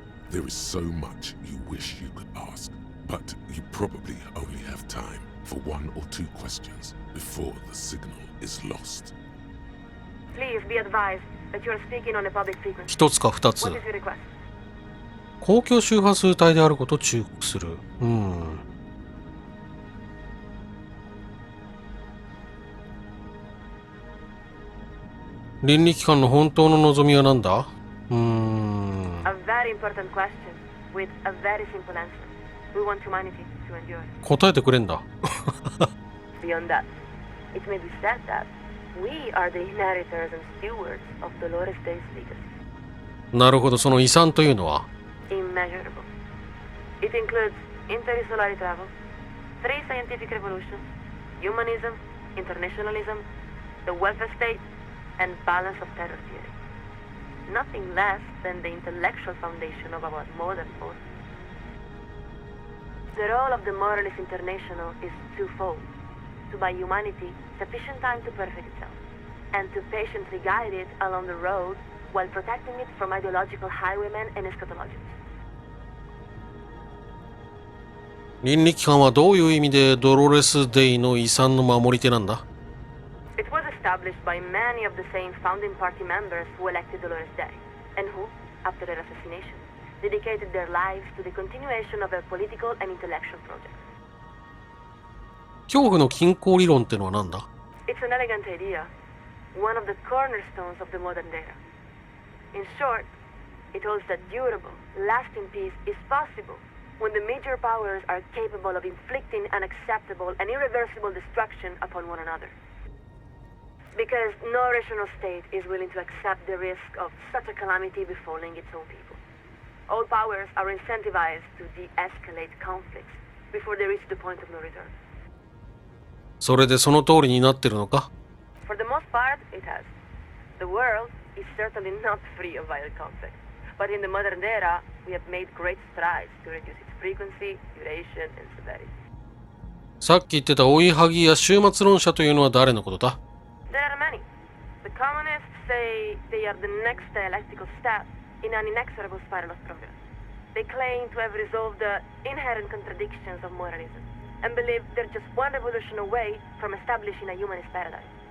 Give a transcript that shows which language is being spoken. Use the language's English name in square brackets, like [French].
[English] There is so much you wish you could ask, but you probably only have time for 1 or 2 questions before the signal is lost. Please be advised that you are speaking on a public frequency. [Japanese] 一つか二つ。 [English] What is your request? [Japanese] 公共周波数帯であることを忠告する。倫理機関の本当の望みは何だ？ [English] A very important question with a very simple answer. We want humanity to endure. [Japanese] 答えてくれんだ。 [English] Beyond that, it may be said that we are the inheritors and stewards of Dolores Day's legacy. [Japanese] なるほど、その遺産というのは [English] Immeasurable. It includes interstellar travel, 3 scientific revolutions, humanism, internationalism, the welfare state, and balance of terror theory. Nothing less than the intellectual foundation of our modern world. The role of the Moralist International is twofold: to buy humanity sufficient time to perfect itself, and to patiently guide it along the road while protecting it from ideological highwaymen and eschatologians. [Japanese] 倫理機関はどういう意味でドロレス・デイの遺産の守り手なんだ？ [English] It was established by many of the same founding party members who elected Dolores Day, and who, after her assassination, dedicated their lives to the continuation of their political and intellectual projects. [Japanese] 恐怖の均衡理論ってのは何だ？ [English] It's an elegant idea, one of the cornerstones of the modern era. In short, it holds that durable, lasting peace is possible when the major powers are capable of inflicting unacceptable and irreversible destruction upon one another. Because no rational state is willing to accept the risk of such a calamity befalling its own people. All powers are incentivized to de-escalate conflicts before they reach the point of no return. [Japanese] それでその通りになってるのか？ [English] For the most part, it has. The world is certainly not free of violent conflict, But in the modern era, we have made great strides to reduce its frequency, duration, and severity. [Japanese] さっき言ってた追いはぎや終末論者というのは誰のことだ？ [English] There are many. The communists say they are the next dialectical step in an inexorable spiral of progress. They claim to have resolved the inherent contradictions of moralism and believe they're just one revolution away from establishing a humanist paradigm.